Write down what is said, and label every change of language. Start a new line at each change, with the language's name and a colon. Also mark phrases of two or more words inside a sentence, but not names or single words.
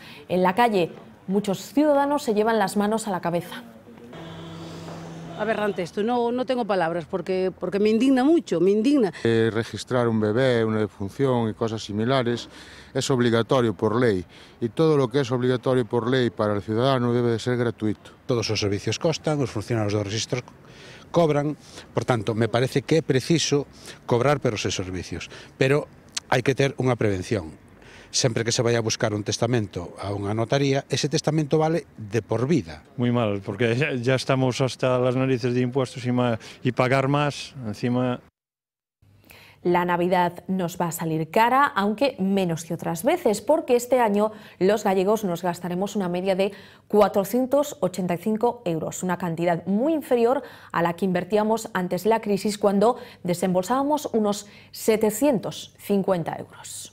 Spanish: En la calle, muchos ciudadanos se llevan las manos a la cabeza. Aberrante esto, no tengo palabras porque me indigna mucho, me indigna. Registrar un bebé, una defunción y cosas similares es obligatorio por ley y todo lo que es obligatorio por ley para el ciudadano debe de ser gratuito.
Galician: Todos os servicios costan, os funcionarios dos registros cobran, por tanto, me parece que é preciso cobrar pelos servicios, pero hai que ter unha prevención.
Spanish: Sempre que se vaya a buscar un testamento a una notaría, ese testamento vale de por vida. Muy mal, porque ya estamos hasta las narices de impuestos y pagar más, encima... La Navidad nos va a salir cara, aunque menos que otras veces, porque este año los gallegos nos gastaremos una media de 485 euros, una cantidad muy inferior a la que invertíamos antes de la crisis, cuando desembolsábamos unos 750 euros.